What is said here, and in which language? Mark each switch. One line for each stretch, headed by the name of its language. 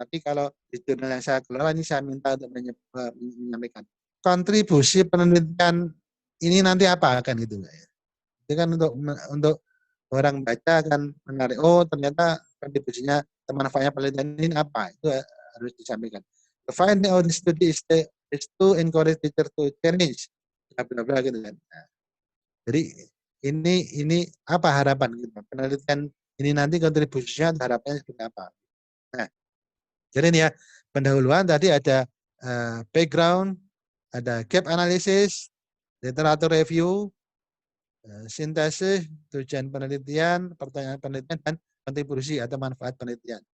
Indonesian: Tapi kalau di jurnal yang saya kelola ini saya minta untuk menyampaikan. Kontribusi penelitian ini nanti apa kan gitu. Itu kan untuk orang baca akan menarik. Oh ternyata kontribusinya manfaatnya penelitian ini apa? Itu harus disampaikan.
English: The finding of the study is to encourage teacher to change.
Indonesian: Bla bla gitu kan. Nah, jadi ini apa harapan kita? Penelitian ini nanti kontribusinya harapannya seperti apa? Nah, jadi ini ya pendahuluan tadi ada background, ada gap analysis, literatur review, sintesis, tujuan penelitian, pertanyaan penelitian, dan kontribusi atau manfaat penelitian.